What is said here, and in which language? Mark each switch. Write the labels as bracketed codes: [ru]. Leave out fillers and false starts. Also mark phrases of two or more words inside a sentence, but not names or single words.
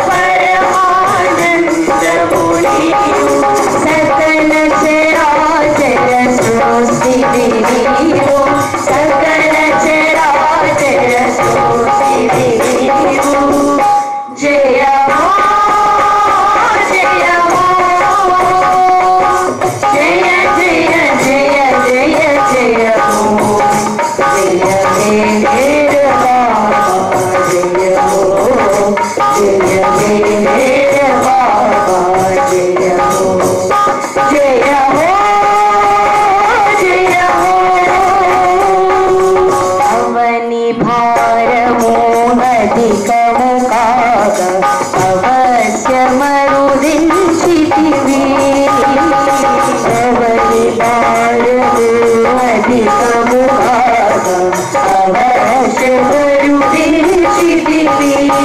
[te] పరమానందము నీవు సకల చరాచర సృష్టి నీవు సకల చరాచర సృష్టి నీవు జయ హో [hi] जय हो जय जय जय जय जय हो जय मेरे बाबा जय हो जय मेरे बाबा जय हो जय हो जय हो [te] అవని భారమో అధికము కాగ అవశ్య మరుదించితివి అవని భారమో అధికము కాగ అవశ్య మరుదించితివి